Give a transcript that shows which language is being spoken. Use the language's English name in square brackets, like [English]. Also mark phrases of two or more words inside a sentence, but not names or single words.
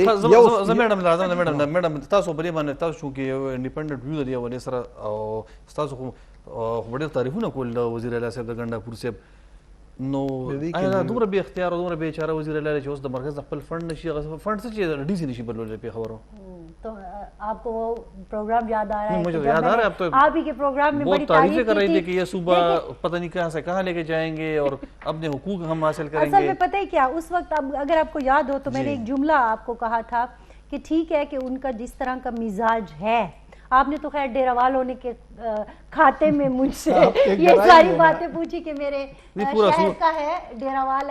[Pashto] زه میډم راځم میډم تاسو په دې باندې تاسو چې یو انډیپینډنټ ویو لري ولې سره او تاسو خو ډېر تعریفونه کول وزیر اعلی صاحب د ګنډاپور صاحب نو آیا دومره بې اختیار او دومره بې چاره وزیر اعلی چې اوس د مرکز خپل فنډ نشي هغه فنډ څه چې ډي سي نشي بدلولی پې خبرو [Urdu] تو آپ کو وہ پروگرام یاد آ رہا ہے مجھے یاد آ رہا ہے اب تو آپ ہی کے پروگرام میں بڑی تعریفیں کر رہی تھی کہ یہ صوبہ پتہ نہیں کہاں سے کہاں لے کے جائیں گے اور اپنے حقوق ہم حاصل کریں گے اصل میں پتہ ہے کیا اس وقت اگر آپ کو یاد ہو تو میں نے ایک جملہ آپ کو کہا تھا کہ ٹھیک ہے کہ ان کا جس طرح کا مزاج ہے آپ نے تو خیر ڈیراوال ہونے کے کھاتے میں مجھ سے یہ ساری باتیں پوچھی کہ میرے شہر کا ہے ڈیراوال ہے